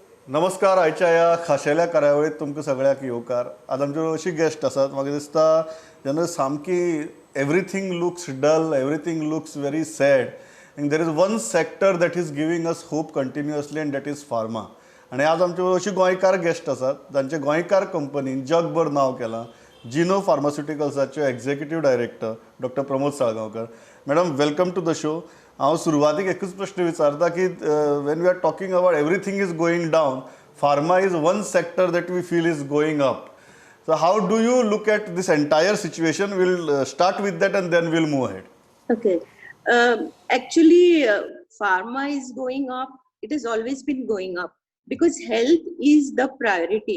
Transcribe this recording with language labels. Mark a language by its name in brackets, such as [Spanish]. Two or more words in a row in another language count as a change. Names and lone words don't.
[Konkani] नमस्कार. आयच्या ह्या खाशेल्या कार्यावळीत तुमकां सगळ्याक येवकार. आज आमच्यो अशी गेस्ट आसात. म्हाका दिसता जेन्ना सामकी [English] everything looks dull, everything looks very sad, and there is one sector that is giving us hope continuously, and that is pharma. [Konkani] आनी आज आमच्यो अशी गोंयकार गेस्ट आसात जांचे गोंयकार कंपनीन जगभर नांव केलां. जिनो फार्मास्युटिकल्साचे [English] executive director doctor [Konkani] प्रमोद साळगांवकर. [English] Madam, welcome to the show. [Konkani] हांव सुरवातीक एकूच प्रश्न विचारता की [English] when we are talking about everything is going down, pharma is one sector that we feel is going up. So how do you look at this entire situation? We'll start with that and then we'll move ahead. Okay. Actually, pharma is going up. It has always been going up because health is the priority.